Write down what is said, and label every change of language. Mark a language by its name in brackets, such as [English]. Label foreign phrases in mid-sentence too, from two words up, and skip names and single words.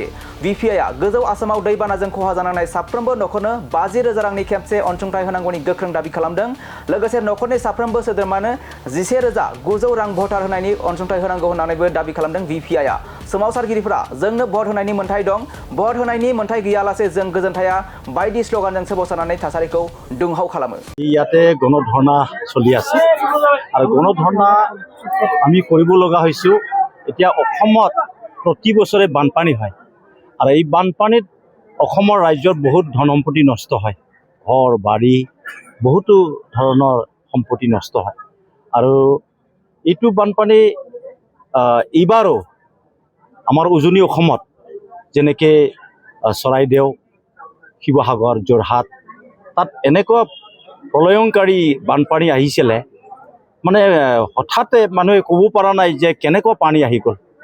[Bodo] VPI गोजौ आसामाव दैबानाजों खहा जानांनाय साफ्रोमबो नखरनो 50,000 रांनि खेबसे अनसुंथाइ होनांगौनि गोख्रों दाबि खालामदों। लोगोसे नखरनि साफ्रोमबो सोद्रोमानो 11,900 रां भटार होनायनि अनसुंथाइ होनांगौ होननानैबो दाबि खालामदों VPI। सोमावसारगिरिफोरा जोंनो भट होनायनि मोन्थाइ दं, भट होनायनि मोन्थाइ गैयालासे जों गोजोनथाया बायदि स्लगानजों सोमावसारनानै थासारिखौ दुंहाव खालामो। [Assamese] ইয়াতে গণধৰ্ণা চলি আছে আৰু গণধৰ্ণা আমি কৰিব লগা হৈছো। এতিয়া অসমত প্ৰতি বছৰে বানপানী হয় আৰু এই বানপানীত অসমৰ ৰাজ্যৰ বহুত ধন সম্পত্তি নষ্ট হয়, ঘৰ বাৰী বহুতো ধৰণৰ সম্পত্তি নষ্ট হয় আৰু এইটো বানপানী এইবাৰো আমাৰ উজনি অসমত যেনেকৈ চৰাইদেউ, শিৱসাগৰ, যোৰহাট তাত এনেকুৱা প্ৰলয়ংকাৰী বানপানী আহিছিলে, মানে হঠাতে মানুহে ক'ব পৰা নাই যে কেনেকুৱা পানী আহি গ'ল।